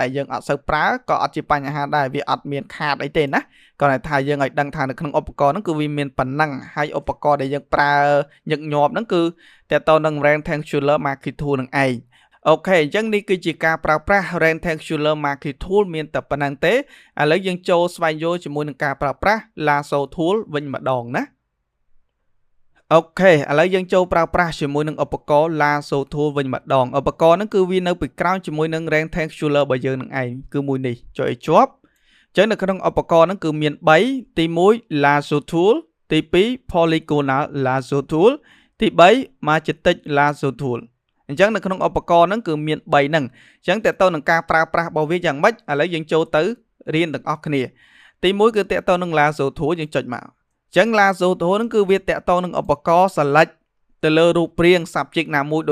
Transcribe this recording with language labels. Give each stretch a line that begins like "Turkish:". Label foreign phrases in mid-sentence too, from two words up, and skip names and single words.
Khmer: ដែលយើងអត់សូវប្រើក៏អត់ជាបញ្ហាដែរវាអត់មានខាតអីទេណាគាត់តែថាយើងឲ្យដឹងថានៅក្នុងឧបករណ៍ហ្នឹងគឺវាមានប៉ុណ្ណឹងហើយឧបករណ៍ដែលយើងប្រើញឹកញាប់ហ្នឹងគឺតើតើនឹង
English: rectangular marquee tool
Khmer: នឹងឯងអូខេ អញ្ចឹងនេះគឺជាការប្រើប្រាស់
English: rectangular marquee tool
Khmer: មានតែប៉ុណ្្នឹងទេឥឡូវយើងចូលស្វែងយល់ជាមួយនឹងការប្រើប្រាស់
English: lasso tool
Khmer: វិញម្ដងណាអូខេឥឡូវយើងចូលប្រើ ប្រាស់ជាមួយនឹងឧបករណ៍
English: lasso tool
Khmer: វិញម្ដងឧបករណ៍ហ្នឹងគឺវានៅពីក្រោយជាមួយនឹង rectangular របស់យើងនឹងឯងគឺ មួយនេះចុចឲ្យជាប់អញ្ចឹងនៅក្នុងឧបករណ៍ហ្នឹងគឺមាន3ទី1
English: lasso tool
Khmer: ទី2
English: polygonal lasso tool
Khmer: ទី3
English: magnetic lasso tool
Khmer: អញ្ចឹងនៅក្នុងឧបករណ៍ហ្នឹងគឺមាន3ហ្នឹងអញ្ចឹងតើតើនឹងការប្រើប្រាស់របស់វាយ៉ាងម៉េចឥឡូវយើងចូលទៅរៀនទាំងអស់គ្នាទី1គឺតើតើនឹង
English: lasso tool
Khmer: យើងចុចមកអញ្ចឹង
English: lasso tool
Khmer: ហ្នឹងគឺវាតើតើនឹងឧបករណ៍ select ទៅលើរូបរាង subject ណាមួយ